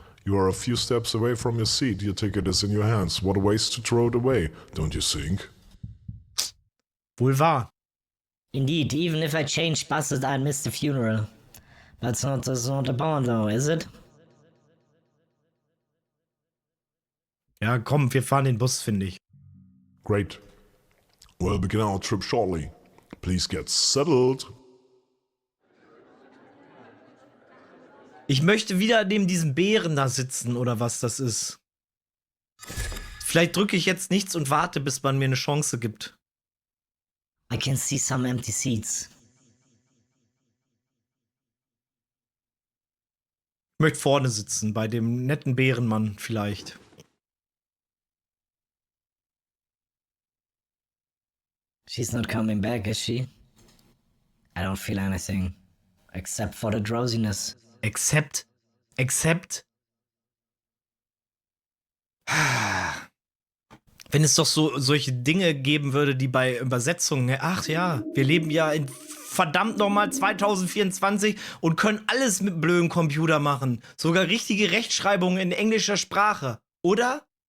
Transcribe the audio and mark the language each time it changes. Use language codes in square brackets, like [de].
[en] You are a few steps away from your seat, your ticket is in your hands. What a waste to throw it away, don't you think? [de] Wohl wahr. [en] Indeed, even if I changed buses, I'd miss the funeral. That's not the point though, is it? [de] Ja, komm, wir fahren den Bus, finde ich. [en] Great. We'll begin our trip shortly. Please get settled. [de] Ich möchte wieder neben diesem Bären da sitzen, oder was das ist. Vielleicht drücke ich jetzt nichts und warte, bis man mir eine Chance gibt. [en] I can see some empty seats. [de] Ich möchte vorne sitzen, bei dem netten Bärenmann vielleicht. [en] She's not coming back, is she? I don't feel anything. Except for the drowsiness. Except. [de] Wenn es doch solche Dinge geben würde, die bei Übersetzungen, ach ja, wir leben ja in verdammt nochmal 2024 und können alles mit blöden Computer machen. Sogar richtige Rechtschreibungen in englischer Sprache, oder?